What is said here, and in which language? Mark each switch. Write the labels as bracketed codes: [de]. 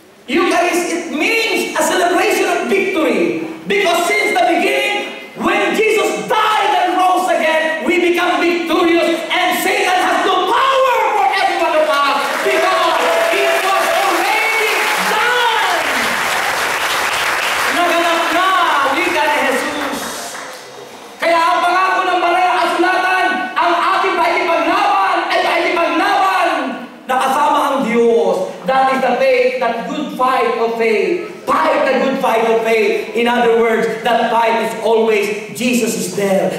[en] Eucharist, it means a celebration of victory. Because since the beginning, when Jesus died and rose again, we become victorious, and Satan has no power for every one of us, because it was already done. [tl] Naganap na, wika ni Jesus. Kaya ang pangako ng banal na kasulatan, ang ating paikipaglaban ay paikipaglaban na kasama ang Diyos. [en] That is the faith, that good fight of faith. Fight the good fight of faith. In other words, that fight is always Jesus is there.